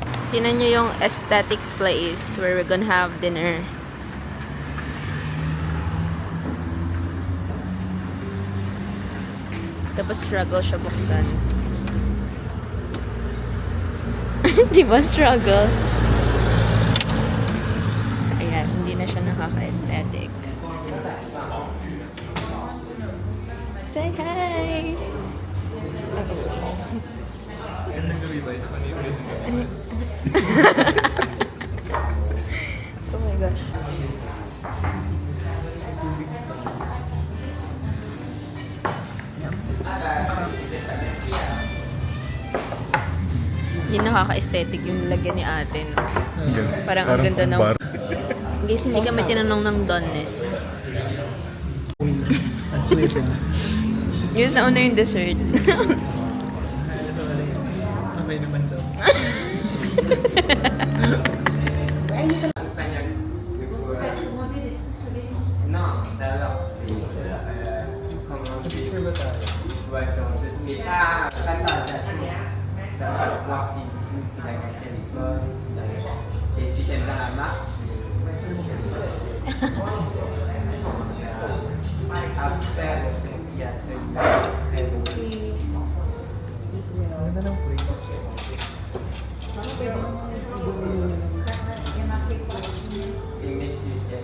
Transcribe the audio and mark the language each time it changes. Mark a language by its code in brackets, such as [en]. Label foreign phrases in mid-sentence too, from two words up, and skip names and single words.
[tl] Tinan nyo yung [en] aesthetic place where we're gonna have dinner. [tl] Tapos struggle siya buksan. Di ba struggle? Ayan, hindi na siya nakaka-aesthetic. [en] Say hi! Oh my gosh. [tl] Hindi nakaka-aesthetic yung nilagyan ni ate. No? Parang ang ganda ng... Guys, hindi kami tinanong ng doneness. Yes, nauna yung dessert. Okay naman daw. Picture ba tayo? [fr] Voir si la qualité est bonne, et si j'aime bien la marque, après, je te dis à celui-là, très beau. [tl] Ang ganda ng place. [fr] Et mais tu